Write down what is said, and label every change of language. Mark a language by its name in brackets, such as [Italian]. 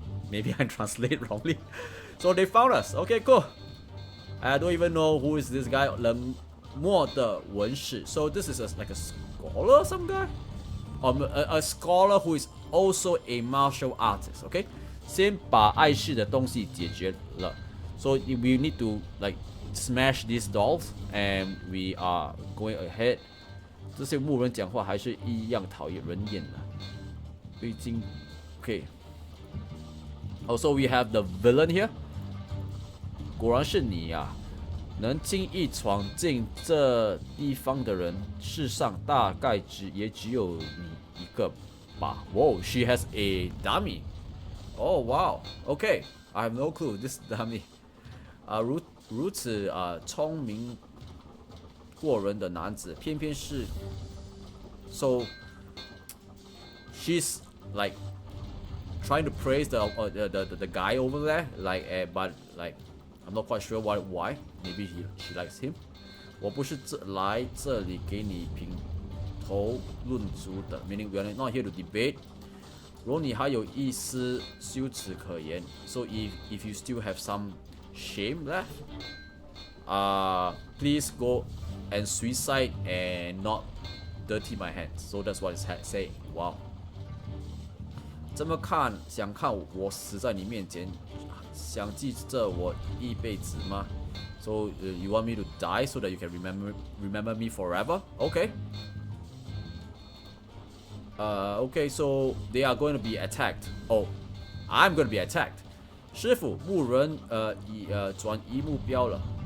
[English] Maybe I translate wrongly. So they found us. Okay, cool. I don't even know who is this guy. [Chinese] 冷漠的文士. [English] So this is like a scholar or some guy? A scholar who is also a martial artist. Okay? [Chinese] 先把碍事的东西解决了. [English] So we need to like smash these dolls and we are going ahead. [Chinese] 这些牧人讲话还是一样讨厌人厌的。最近 okay. [English] Also we have the villain here. [Chinese] 果然是你呀！能轻易闯进这地方的人，世上大概也只有你一个吧。 [English] Whoa, she has a dummy. Oh wow. Okay, I have no clue. This dummy. [Chinese] 如此聪明过人的男子，偏偏是 [English] so she's like trying to praise the guy over there, like but like I'm not quite sure why. Maybe she likes him. [Chinese] 我不是来这里给你评头论足的 [English] meaning we are not here to debate. [Chinese] 如果你还有一丝羞耻可言 [English] so if you still have some shame left, please go and suicide and not dirty my hands. So that's what it's saying. Wow. [Chinese] 这么看，想看我死在你面前，想记着我一辈子吗？ [English] So you want me to die so that you can remember me forever? Okay. Okay, so they are going to be attacked. Oh, I'm going to be attacked. [Chinese] 师傅，牧人转移目标了。